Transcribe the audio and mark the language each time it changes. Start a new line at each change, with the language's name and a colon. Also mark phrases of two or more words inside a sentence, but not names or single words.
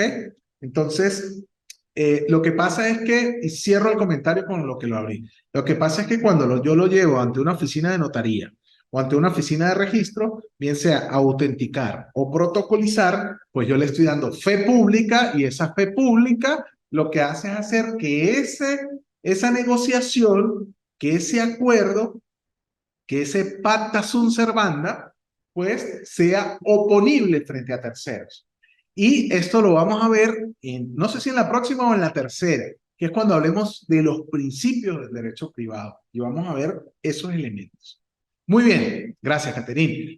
Spanish: Entonces, lo que pasa es que, y cierro el comentario con lo que lo abrí, lo que pasa es que cuando yo lo llevo ante una oficina de notaría o ante una oficina de registro, bien sea autenticar o protocolizar, pues yo le estoy dando fe pública y esa fe pública lo que hace es hacer que esa negociación, que ese acuerdo, que ese
Latin: pacta sunt servanda,
Spanish: pues sea oponible frente a terceros. Y esto lo vamos a ver, no sé si en la próxima o en la tercera, que es cuando hablemos de los principios del derecho privado. Y vamos a ver esos elementos. Muy bien, gracias, Caterine.